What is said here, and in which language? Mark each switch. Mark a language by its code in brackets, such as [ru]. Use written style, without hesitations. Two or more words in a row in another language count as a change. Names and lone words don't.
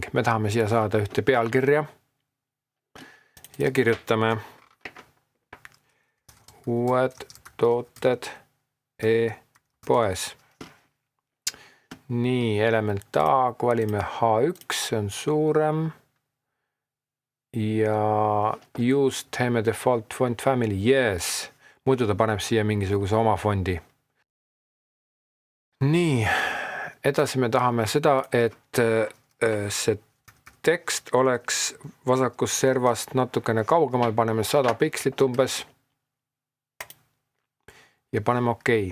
[et] Me tahame siia saada ühte pealkirja ja kirjutame uued tooted e-poes. Nii, element A, valime H1, see on suurem. [en] Ja use theme default font family, yes. [et] Muidu ta paneb siia mingisuguse oma fondi. Nii, edasi me tahame seda, et see tekst oleks vasakus servast natukene kaugemal, paneme 100 pikslit umbes ja paneme okei.